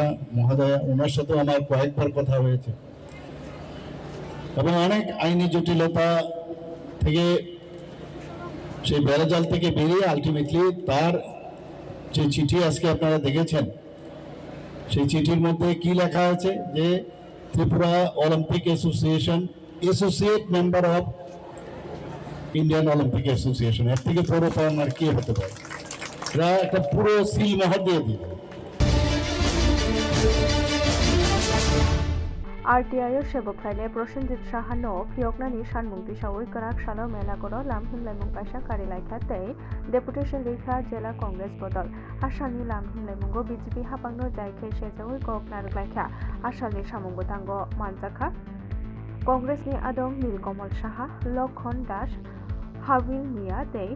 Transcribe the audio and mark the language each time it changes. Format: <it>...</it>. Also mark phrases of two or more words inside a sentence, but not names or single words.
<bn>মহোদয়া, ওনার সাথেও আমার কয়েকবার কথা হয়েছে এবং অনেক আইনি জটিলতা থেকে সেই বেড়াজাল থেকে বেরিয়ে আলটিমেটলি তার যে চিঠি আজকে আপনারা দেখেছেন সেই চিঠির মধ্যে কি লেখা আছে যে ত্রিপুরা অলিম্পিক অ্যাসোসিয়েশন</bn> <en>associate member of</en> <bn>ইন্ডিয়ান অলিম্পিক অ্যাসোসিয়েশন। এর থেকে বড় পাওয়ার আর কি হতে পারে? এরা একটা পুরো সিল মোহর দিয়ে দিল।</bn> <trp>RTI Shebokhaile Prosenjit Shahano Phioknani Shanmungti Shawui Karak Shalo Mela Goro Lam Himlaimung Kaisa Karilaikha Tei Deputation Lekha Jela Congress Bodol Ashalni Lam Himlaimungo BJP Hapangno Jaikhe Shejawui Kok Naruklaikha Ashalni Shamungo Tango Manjakha Congress ni Adom Nilkamal Shaha Lokhon Das Havil Mia Tei</trp>